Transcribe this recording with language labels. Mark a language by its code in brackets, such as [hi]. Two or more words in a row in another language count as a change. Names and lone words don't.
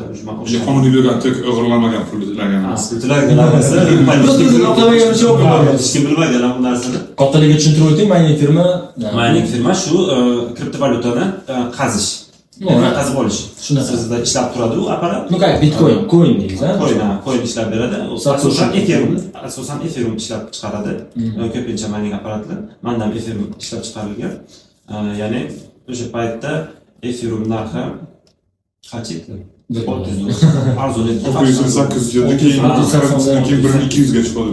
[uz] O'sha qonuniy bo'lgan tok o'g'irlanmagan pul izlagan. Kriptolarga qiziqsa, oqlamagan ish yo'q. hech kim bilmagan bu narsani. Kattaligiga tushuntirib o'ting, mining firma. Mining firma shu kriptovalyutani qazish. Qazib olish. Shunaqa. Sizda ishlab turadi u apparat. [ru] Ну как, [uz] coin deysiz-a? Coin ishlab beradi. Asosan Ethereum ishlab chiqaradi. Ko'pincha mining apparatlar. Menda ham Ethereum ishlab chiqarilgan. Ya'ni o'sha paytda Ethereum narxi qancha edi? 400 arzon edi. 900 keyin 1200 ga chiqadi.